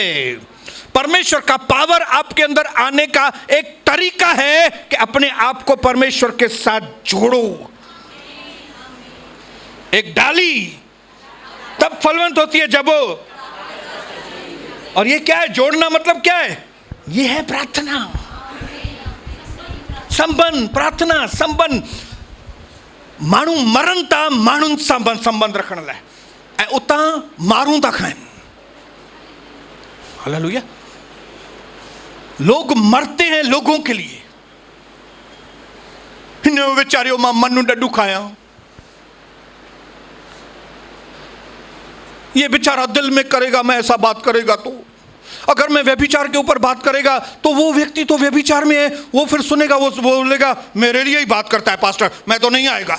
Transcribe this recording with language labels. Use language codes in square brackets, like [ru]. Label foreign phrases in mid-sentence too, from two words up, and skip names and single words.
[hi] परमेश्वर का पावर आपके अंदर आने का एक तरीका है कि अपने आप को परमेश्वर के साथ जोड़ो। एक डाली तब फलवंत होती है जब वो, और ये क्या है? जोड़ना मतलब क्या है? ये है प्रार्थना, संबंध। प्रार्थना संबंध। [sd] माण्हू मरन था माण्हुनि सां संबंध रखण लाइ, ऐं उतां मारूं था खाइनि। [hi] हालेलुया। लोग मरते हैं लोगों के लिए। [sd] हिन वीचारियो मां मनु ॾॾू खाया, [hi] ये बेचारा दिल में करेगा, मैं ऐसा बात करेगा तो, अगर मैं व्यभिचार के ऊपर बात करेगा तो वो व्यक्ति तो व्यभिचार में है, वो फिर सुनेगा, वो बोलेगा मेरे लिए ही बात करता है पास्टर, मैं तो नहीं आएगा।